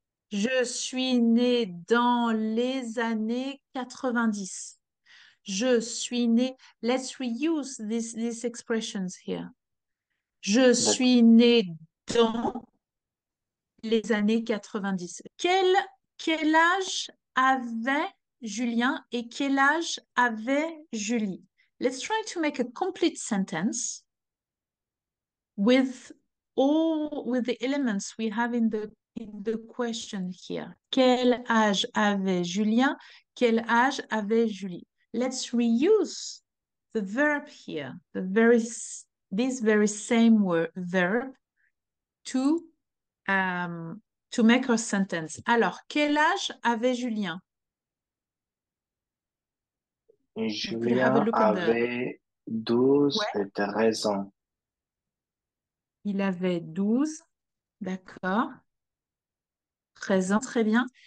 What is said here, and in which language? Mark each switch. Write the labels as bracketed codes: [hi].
[fr] Je suis né dans les années 90. Je suis né. [en] Let's reuse these expressions here. [fr] Je D'accord. suis né dans les années 90. Quel âge avait Julien et quel âge avait Julie? [en] Let's try to make a complete sentence with with the elements we have in the question here. [fr] Quel âge avait Julien? Quel âge avait Julie? [en] Let's reuse the verb here, this very same verb to to make our sentence. [fr] Alors, quel âge avait Julien? [en] You could have a [fr] Julien [en] look at the... [fr] avait 12 Ouais, et 13 ans. il avait 12, d'accord. 13 ans, très bien.